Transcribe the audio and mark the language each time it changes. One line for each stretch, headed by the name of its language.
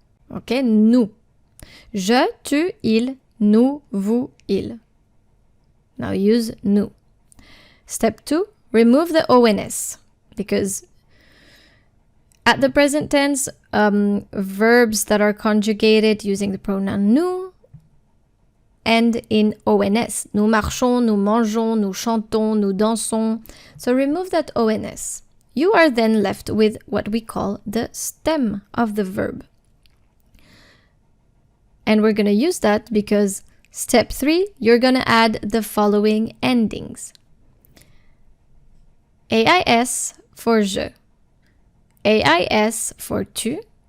English: Okay, nous.
French: Je, tu, il, nous, vous, il.
English: Now use nous. Step 2. Remove the ONS, because at the present tense, verbs that are conjugated using the pronoun nous end in ONS.
French: Nous marchons, nous mangeons, nous chantons, nous dansons.
English: So remove that ONS. You are then left with what we call the stem of the verb. And we're going to use that because step 3, you're going to add the following endings. AIS for je. AIS for tu.